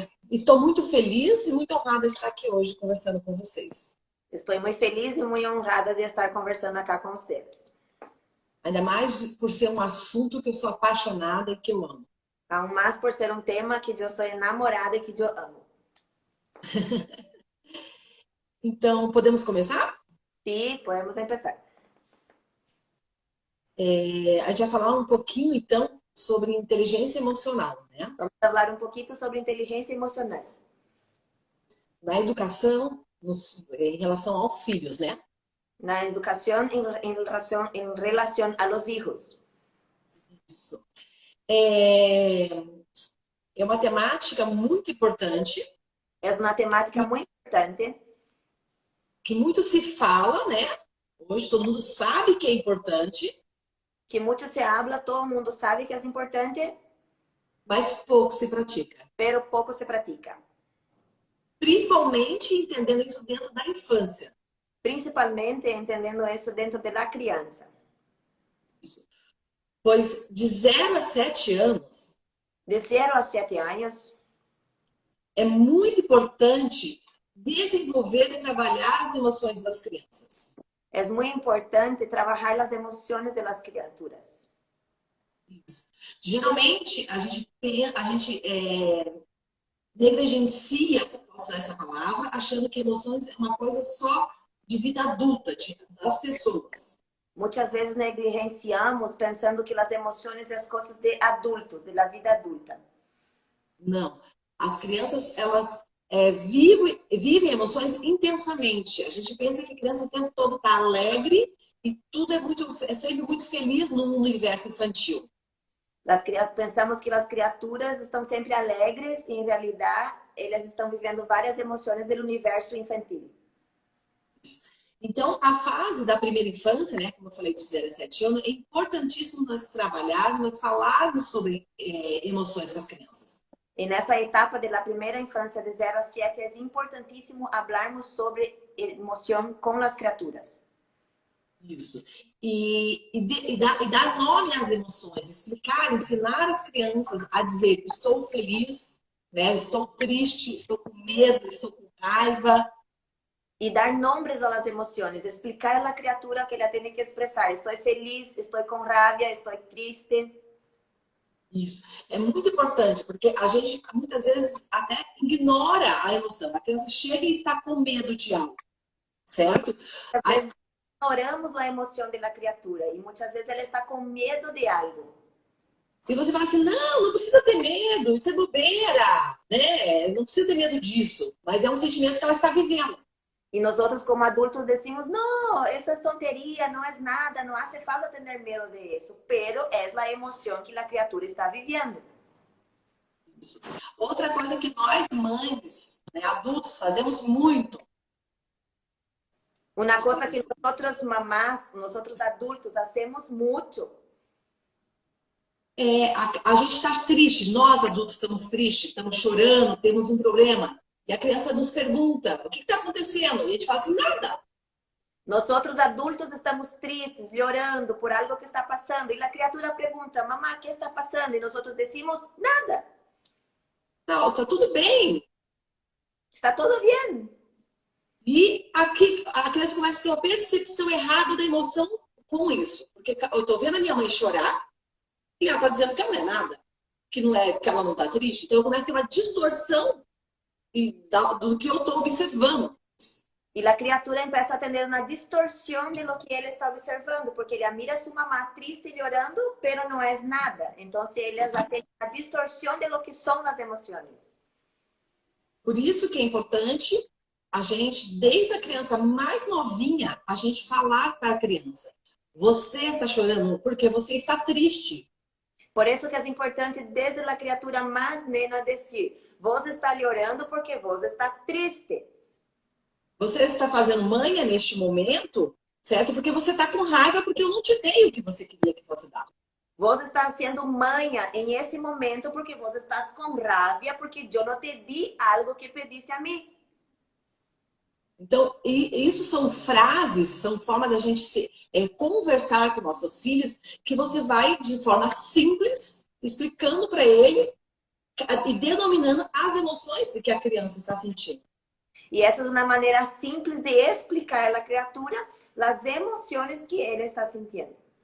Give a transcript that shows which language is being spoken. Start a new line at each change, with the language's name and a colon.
Portuguese: Estou muito feliz e muito honrada de estar aqui hoje conversando com vocês.
Spanish: Estoy muy feliz y muy honrada de estar conversando acá con ustedes.
Portuguese: Ainda mais por ser um assunto que eu sou apaixonada e que eu amo.
Spanish: Aún más por ser un tema que yo soy enamorada y que yo amo.
Portuguese: Então, podemos começar?
Spanish: Sí, podemos empezar.
Portuguese: A gente vai falar um pouquinho, então, sobre inteligência emocional, né?
Spanish: Vamos hablar un poquito sobre inteligencia emocional.
Portuguese: Na educação, em relação aos filhos, né?
Spanish: La educación en relación a los hijos.
Portuguese: Isso. É, é uma temática muito importante,
Spanish: Es una temática muy importante
Portuguese: que muito se fala, né? Hoje todo mundo sabe que é importante,
Spanish: que mucho se habla, todo el mundo sabe que es importante,
Portuguese: mas pouco se pratica.
Spanish: pero poco se practica.
Portuguese: Principalmente entendendo isso dentro da infância.
Spanish: Principalmente entendiendo eso dentro de la crianza.
Portuguese: Pois de 0 a 7 anos
Spanish: De 0 a 7 años
Portuguese: é muito importante desenvolver e trabalhar as emoções das crianças.
Spanish: es muy importante trabajar las emociones de las criaturas.
Portuguese: Isso. Geralmente a gente negligencia, posso usar essa palavra, achando que emoções é uma coisa só de vida adulta, das pessoas.
Spanish: Muchas veces negligenciamos pensando que las emociones es cosas de adultos, de la vida adulta.
Portuguese: Não. As crianças, elas vivem emoções intensamente. A gente pensa que a criança o tempo todo está alegre e tudo é sempre muito feliz no universo infantil. Pensamos que as criaturas estão sempre alegres e, em realidade, elas estão vivendo várias emoções do universo infantil. Então, a fase da primeira infância, né, como eu falei, de 0 a 7 anos, é importantíssimo nós trabalharmos, nós falarmos sobre emoções com as crianças.
Spanish: En esa etapa de la primera infancia de 0 a 7 es importantísimo hablarnos sobre emoción con las criaturas.
Portuguese: Isso. E dar nome às emoções, explicar, ensinar as crianças a dizer estou feliz, né, estou triste, estou com medo, estou com raiva.
Spanish: Y dar nombres a las emociones, explicar a la criatura que ella tiene que expresar. Estoy feliz, estoy con rabia, estoy triste.
Portuguese: Isso. É muito importante, porque a gente muitas vezes até ignora a emoção. A criança chega e está com medo de algo, certo?
Spanish: Muchas
Portuguese: Aí,
Spanish: veces ignoramos la emoción de la criatura y muchas veces ella está con miedo de algo.
Portuguese: e você fala assim, não, não precisa ter medo, isso é bobeira, né? Não precisa ter medo disso. Mas é um sentimento que ela está vivendo.
Spanish: Y nosotros como adultos decimos, no, eso es tontería, no es nada, no hace falta tener miedo de eso, pero es la emoción que la criatura está viviendo.
Portuguese: Isso. Outra coisa que nós, mães, né, adultos, fazemos muito.
Spanish: Una cosa que nosotros mamás, nosotros adultos hacemos mucho.
Portuguese: A gente está triste, nós adultos estamos tristes, estamos chorando, temos um problema. E a criança nos pergunta, o que está acontecendo? E a gente fala assim, nada.
Spanish: Nosotros adultos estamos tristes, llorando por algo que está pasando. Y la criatura pregunta, mamá, ¿qué está pasando? Y nosotros decimos, nada.
Portuguese: Não, tá tudo bem.
Spanish: Está todo bien.
Portuguese: E aqui a criança começa a ter uma percepção errada da emoção com isso. Porque eu tô vendo a minha mãe chorar e ela tá dizendo que ela não é nada, que não é, que ela não tá triste. Então eu começo a ter uma distorção do que eu tô observando.
Spanish: Y la criatura empieza a tener una distorsión de lo que él está observando, porque ella mira a su mamá triste y llorando, pero no es nada. Entonces ella ya tiene una distorsión de lo que son las emociones.
Portuguese: Por isso que é importante a gente, desde a criança mais novinha, a gente falar para a criança. Você está chorando porque você está triste.
Spanish: Por eso que es importante desde la criatura más nena decir, vos está llorando porque vos está triste.
Portuguese: Você está fazendo manha neste momento, certo? Porque você está com raiva porque eu não te dei o que você queria que fosse dado.
Spanish: Vos está haciendo manha en ese momento porque vos estás con rabia porque yo no te di algo que pediste a mí.
Portuguese: Então, isso são frases, são formas da gente conversar com nossos filhos, que você vai, de forma simples, explicando para ele e denominando as emoções que a criança está sentindo.
Spanish: Y eso es una manera simples de explicar a la criatura las emociones que él está sintiendo.